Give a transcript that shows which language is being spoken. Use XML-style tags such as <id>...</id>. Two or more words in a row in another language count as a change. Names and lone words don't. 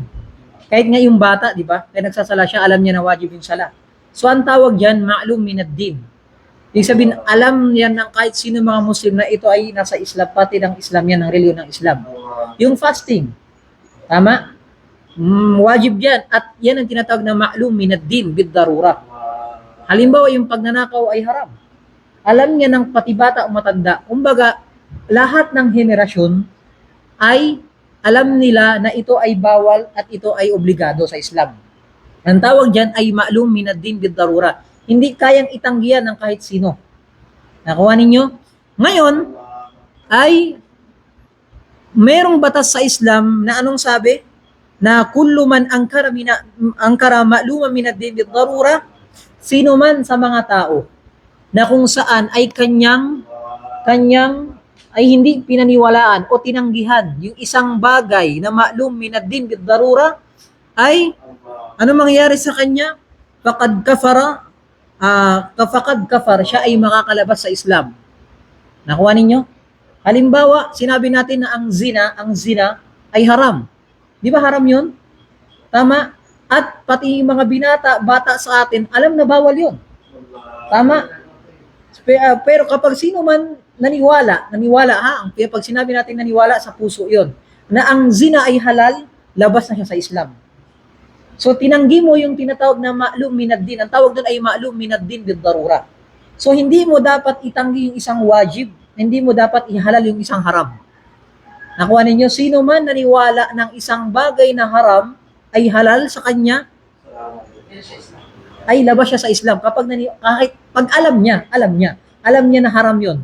<tl>Kahit nga yung bata, 'di ba? Kaya nagsasala siya, alam niya na wajib yung sala. So ang tawag diyan,</tl> <ar>معلوم من الدين.</ar> <tl>Ibig sabihin, alam yan ng kahit sino mga Muslim na ito ay nasa Islam, pati ng Islam yan, ng reliyon ng Islam. Yung fasting, tama? Wajib yan. At yan ang tinatawag na</tl> <ar>معلوم من الدين بالضرورة.</ar> <tl>Halimbawa, yung pagnanakaw ay haram. Alam niya ng pati bata o matanda. Kumbaga, lahat ng henerasyon ay alam nila na ito ay bawal at ito ay obligado sa Islam. Ang tawag dyan ay</tl> <ar>معلوم من الدين بالضرورة.</ar> <tl>Hindi kayang itanggihan ng kahit sino. Nakuha ninyo? Ngayon, ay merong batas sa Islam na anong sabi?</tl> <ar>Na كل من أنكر معلوما من الدين بالضرورة,</ar> <tl>sino man sa mga tao na kung saan ay kanyang ay hindi pinaniwalaan o tinanggihan yung isang bagay na</tl> <ar>معلوم من الدين بالضرورة,</ar> <tl>ay ano mangyayari sa kanya?</tl> <ar>فقد كفر,</ar> <tl>siya ay makakalabas sa Islam. Nakuha ninyo? Halimbawa, sinabi natin na ang zina ay haram. Di ba haram yun? Tama? At pati yung mga bata sa atin, alam na bawal yun. Tama? Pero kapag sino man naniwala ha, pag sinabi natin naniwala, sa puso yun, na ang zina ay halal, labas na siya sa Islam. So tinanggi mo yung tinatawag na</tl> <ar>معلوم من الدين.</ar> <tl>Ang tawag doon ay</tl> <ar>معلوم من الدين بالضرورة.</ar> <tl>So hindi mo dapat itanggi yung isang wajib, hindi mo dapat ihalal yung isang haram. Nakuha ninyo, sino man naniwala ng isang bagay na haram ay halal sa kanya, ay labas siya sa Islam. Kahit pag alam niya na haram yon.</tl>